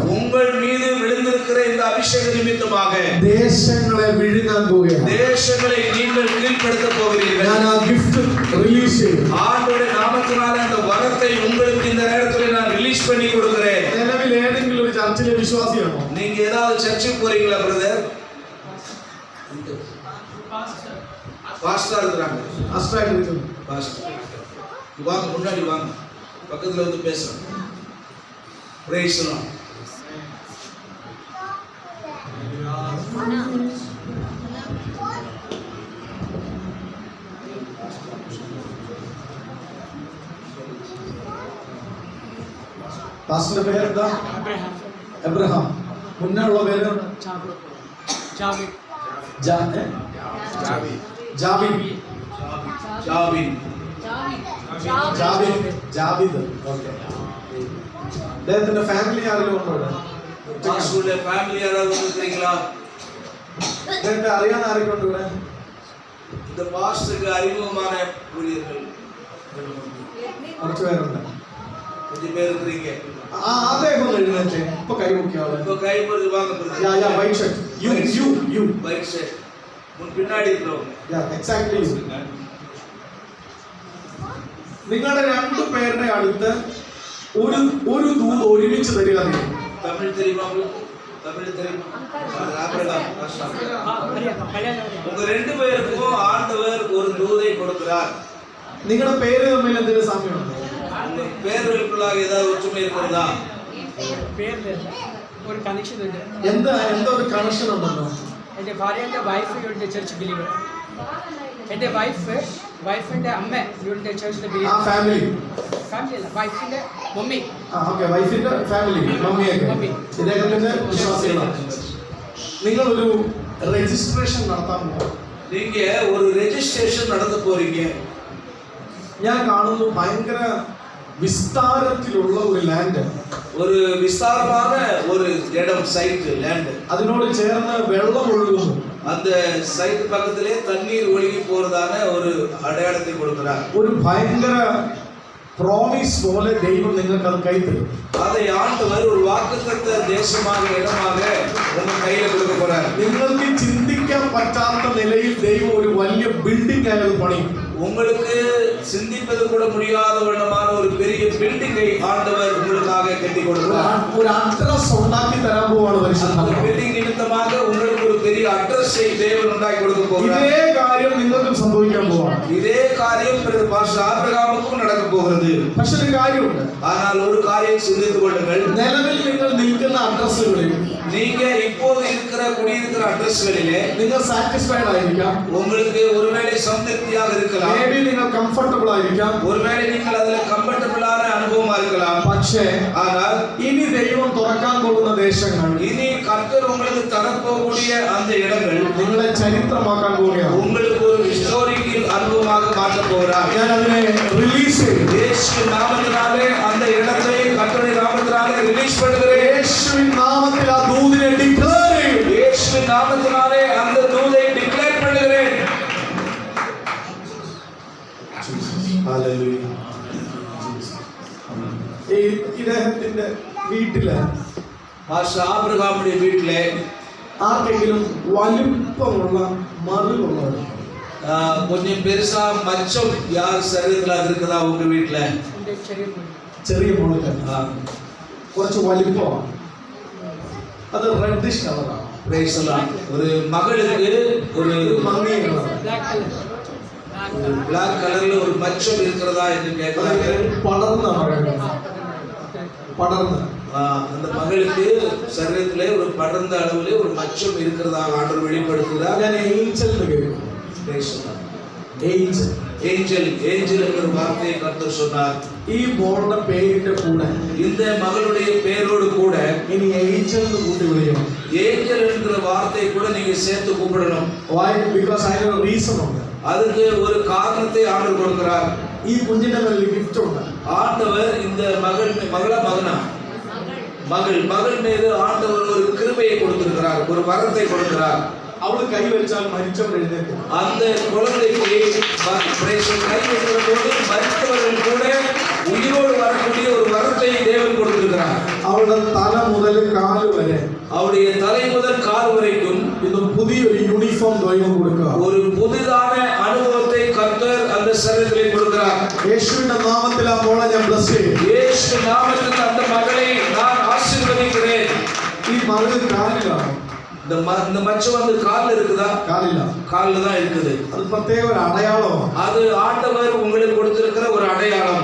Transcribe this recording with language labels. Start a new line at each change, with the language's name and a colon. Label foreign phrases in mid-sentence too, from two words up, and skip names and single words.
Tamil: உங்கள் மீது விழுந்திருக்கிற இந்த அபிஷேக நிமித்தமாக
Malayalam: ദേശങ്ങളെ വിഴുങ്ങാൻ പോവുകയാണ്.
Tamil: தேசங்களை நீங்கள் கீழ்ப்படுத்த போகிறீர்கள்.
Malayalam: ഞാൻ ആ ഗിഫ്റ്റ് റിലീസ് ചെയ്യും.
Tamil: ஆண்டவருடைய நாமத்தினாலே அந்த வரத்தை உங்களுக்கு இந்த நேரத்தில் நான் ரிலீஸ் பண்ணி கொடுக்கிறேன்.
Malayalam: നിലവിൽ ഏതെങ്കിലും ഒരു ചർച്ചിലെ വിശ്വാസിയാണോ?
Tamil: நீங்க ஏதாவது சர்ச்சுக்கு போறீங்களா பிரதர்? பாஸ்டர் இருக்கிறாங்க.
Malayalam: അസ്ട്രായിട്ട് ഇരിക്കുന്നു.
Tamil: பாஸ்டர் வாங்க, முன்னாடி வாங்க, பக்கத்துல வந்து பேசுறோம்.
English: Praise the Lord.
Malayalam: പാസ്റ്ററുടെ പേരെന്താ? എബ്രഹാം. മുന്നേ ഉള്ള പേര് ജാവിദ്. ഓക്കെ. അദ്ദേഹത്തിന്റെ ഫാമിലി ആരെങ്കിലും ഉണ്ടോ ഇവിടെ?
Tamil: பாஸ்டருடைய ஃபேமிலி யாராவது இருக்கிறீங்களா?
Malayalam: അദ്ദേഹത്തെ അറിയാൻ ആരൊക്കെ ഉണ്ട് ഇവിടെ?
Tamil: இந்த பாஸ்டருக்கு அறிமுகமான ஊழியர்கள்
Malayalam: കുറച്ച് പേരുണ്ട്.
Tamil: கொஞ்சம் பேர் இருக்கிறீங்க.
Malayalam: അദ്ദേഹം ഒന്ന് എഴുന്നേറ്റ് ഇപ്പൊ കൈ മുക്കിയാള്.
Tamil: இப்போ கை போட்டு வாங்க பிரதர்.
English: White shirt. You
Tamil: பைக் செட் முன் பின்னாடி இருக்கிறவங்க.
English: Exactly you.
Malayalam: നിങ്ങളുടെ രണ്ടു പേരുടെ അടുത്ത് ഒരു ദൂത് ഒരുമിച്ച് തരിക.
Tamil: தமிழ் தெரியுமா உங்களுக்கு? தமிழ் தெரியுமா? உங்க ரெண்டு பேருக்கும் ஆண்டவர் ஒரு தூதை கொடுக்கிறார்.
Malayalam: നിങ്ങളുടെ പേര് തമ്മിൽ എന്തെങ്കിലും സാമ്യമുണ്ടോ?
Tamil: உங்க பேர்களுக்குள்ளாக ஏதாவது ஒற்றுமை இருக்கிறதா?
Malayalam: ഒരു കണക്ഷൻ ഉണ്ട്. എന്താ ഒരു കണക്ഷൻ ഉണ്ടല്ലോ? എൻ്റെ ഭാര്യൻ്റെ വൈഫ് ഇവരുടെ
English: church believer.
Malayalam: എൻ്റെ വൈഫിൻ്റെ അമ്മ ഇവരുടെ ചർച്ചിലെ ആ ബിലീവർ. ഫാമിലി ഫാമിലി അല്ല, വൈഫിൻ്റെ മമ്മി. ഓക്കെ, വൈഫിന്റെ ഫാമിലി, മമ്മിയൊക്കെ ഇദ്ദേഹത്തിന്റെ വിശ്വാസികളാണ്. നിങ്ങളൊരു രജിസ്ട്രേഷൻ നടത്താൻ പോകും.
Tamil: நீங்க ஒரு ரெஜிஸ்ட்ரேஷன் நடத்த போறீங்க.
Malayalam: ഞാൻ കാണുന്നു ഭയങ്കര വിസ്താരത്തിലുള്ള ഒരു ലാൻഡ്,
Tamil: ஒரு விசாலமான ஒரு இடம்,
English: site, land.
Malayalam: അതിനോട് ചേർന്ന് വെള്ളം ഒഴുകുന്നു.
Tamil: அந்த சைட் பக்கத்திலே தண்ணீர் ஒழுகி போறதான ஒரு அடையாளத்தை கொடுக்கிறார்.
Malayalam: ഒരു ഭയങ്കര പ്രോമിസ് പോലെ ദൈവം നിങ്ങൾക്ക് അത് കൈത്തരും.
Tamil: அதை ஆண்டவர் ஒரு வாக்குத்தத்த தேசமாக, இடமாக உங்க கையில கொடுக்க போறார்.
Malayalam: നിങ്ങൾക്ക് ചിന്തിക്കാൻ പറ്റാത്ത നിലയിൽ ദൈവം ഒരു വലിയ ബിൽഡിംഗ് ആയത് പണിയും.
Tamil: உங்களுக்கு சிந்திப்பது கூட முடியாத வண்ணமான ஒரு பெரிய பில்டிங்கை ஆண்டவர் உங்களுக்காக கட்டி கொடுக்கிறார்.
Malayalam: ഒരു അഡ്രസ് ഉണ്ടാക്കി തരാൻ പോവാണ്
Tamil: அந்த
Malayalam: പരിശുദ്ധ.
Tamil: பில்டிங் நிமித்தமாக உங்களுக்கு ஒரு பெரிய அட்ரஸை தேவன் உண்டாக்கி கொடுக்க போகிறார்.
Malayalam: ഇതേ കാര്യം നിങ്ങൾക്കും സംഭവിക്കാൻ പോവാണ്.
Tamil: இதே காரியம் பாஸ்டர் ஆபிரகாமுக்கும் நடக்க போகிறது.
Malayalam: പക്ഷെ ഒരു കാര്യമുണ്ട്.
Tamil: ஆனால் ஒரு காரியம் சிந்தித்துக் கொள்ளுங்கள்.
Malayalam: നിലവിൽ നിങ്ങൾ നിൽക്കുന്ന അഡ്രസ്സുകളിൽ
Tamil: நீங்க இப்போது இருக்கிற குடியிருக்கிற அட்ரஸ்களிலே
Malayalam: നിങ്ങൾ സാറ്റിസ്ഫൈഡ് ആയിരിക്കാം.
Tamil: உங்களுக்கு ஒருவேளை சந்திருப்தியாக இருக்கலாம்.
Malayalam: മേബി നിങ്ങൾ കംഫർട്ടബിൾ ആയിരിക്കാം.
Tamil: ஒருவேளை நீங்கள் அதுல கம்ஃபர்ட்டபிளான அனுபவமா இருக்கலாம்.
Malayalam: പക്ഷേ
Tamil: ஆனால்
Malayalam: ഇനി ദൈവം തുറക്കാൻ പോകുന്ന ദേശങ്ങൾ,
Tamil: இனி கர்த்தர் உங்களுக்கு தரப்போகக்கூடிய அந்த இடங்கள்
Malayalam: നിങ്ങളെ ചരിത്രമാക്കാൻ പോവുകയാണ്.
Tamil: உங்களுக்கு ஒரு ஹிஸ்டாரிக்கல் அனுபவமாக மாற்ற போகிறார்.
Malayalam: ഞാൻ അതിനെ റിലീസ് ചെയ്യും.
Tamil: இயேசுவின் நாமத்தினாலே அந்த இடத்தை கர்த்தருடைய நாமத்தினாலே ரிலீஸ் பண்ணுகிறேன்.
Malayalam: യേശുവിൻ നാമത്തിൽ ആ ദൂതിനെ ഡിക്ലെയർ ചെയ്യും.
Tamil: இயேசுவின் நாமத்தினாலே அந்த தூதை டிக்ளேர் பண்ணுகிறேன்.
Malayalam: ഹല്ലേലൂയ. ഈ ഇദ്ദേഹത്തിന്റെ വീട്ടില്
Tamil: பாஸ்டர் ஆபிரகாமுடைய வீட்டிலே
Malayalam: ആർക്കെങ്കിലും വലിപ്പമുള്ള മറുകുള്ളവർ?
Tamil: கொஞ்சம் பெருசா மச்சம் யார் சரீரத்துல அது இருக்குதா உங்க வீட்டுல?
Malayalam: എൻ്റെ ചെറിയ മോൻ. ചെറിയ മുളക് കുറച്ച് വലിപ്പമാണ്. അത്
English: reddish colour.
Tamil: ஒரு மகளுக்கு ஒரு
Malayalam: മങ്ങിയ കളർ,
English: Black colour. black colour
Tamil: ஒரு மச்சம் இருக்கிறதா என்று கேட்கிறாங்க.
Malayalam: പടർന്ന്
Tamil: அந்த மகளுக்கு சரீரத்திலே ஒரு படர்ந்த அளவிலே ஒரு மச்சம் இருக்கிறதா ஆண்டவர் வெளிப்படுத்துகிறார்.
Malayalam: ഞാൻ ഏഞ്ചൽ എന്ന് കേൾക്കും.
English: Praise the Lord.
Malayalam: ഏഞ്ചൽ
Tamil: ஏஞ்சல் என்கிற வார்த்தையை கர்த்தர் சொன்னார்.
Malayalam: ഈ മോളുടെ പേരിന്റെ കൂടെ
Tamil: இந்த மகளுடைய பேரோடு கூட
Malayalam: ഇനി ഏഞ്ചൽ എന്ന് കൂട്ടി വിളിക്കണം.
Tamil: ஏஞ்சல் என்கிற வார்த்தையை கூட நீங்க சேர்த்து கூப்பிடணும்.
English: Why? Because
Malayalam: അതിനൊരു റീസൺ ഉണ്ട്.
Tamil: அதுக்கு ஒரு காரணத்தை ஆண்டவர் கொடுக்கிறார்.
Malayalam: ഈ കുഞ്ഞിന്റെ മേൽ ഗിഫ്റ്റ് ഉണ്ട്.
Tamil: ஆண்டவர் இந்த மகள் மீது ஆண்டவர் ஒரு கிருபையை கொடுத்திருக்கிறார், ஒரு வரத்தை கொடுக்கிறார்.
Malayalam: അവളു കൈ വച്ചാൽ മരിച്ചവർ എഴുന്നേൽക്കും.
Tamil: அந்த குழந்தைக்கு கை வைக்கிற போது மரித்தவர்கள் கூட உயிரோடு வரக்கூடிய ஒரு வரத்தை தேவன் கொடுத்திருக்கிறார்.
Malayalam: அவளுടെ തല മുതൽ കാല് വരെ,
Tamil: அவருடைய தலை முதல் கால் வரைக்கும்
Malayalam: ഇത് പുതിയൊരു യൂണിഫോം ദൈവം കൊടുക്കുക.
Tamil: ஒரு புதிதான அனுபவத்தை கர்த்தர் அந்த சரீரத்தில் கொடுக்கிறார்.
Malayalam: യേശുവിന്റെ നാമത്തിൽ ആ മോളെ ഞാൻ ബ്ലസ് ചെയ്യും.
Tamil: இயேசு நாமத்தில் அந்த மகளை நான் ஆசீர்வதிக்கிறேன்.
Malayalam: ഈ മകൾ കാലിലാണ്.
Tamil: இந்த மச்சம் வந்து கால்ல இருக்குதா?
Malayalam: കാലില്ല,
Tamil: கால்ல தான் இருக்குது.
Malayalam: அது പ്രത്യേക ഒരു അടയാളമാണ്.
Tamil: அது ஆண்டவர் உங்களுக்கு கொடுத்திருக்கிற ஒரு அடையாளம்.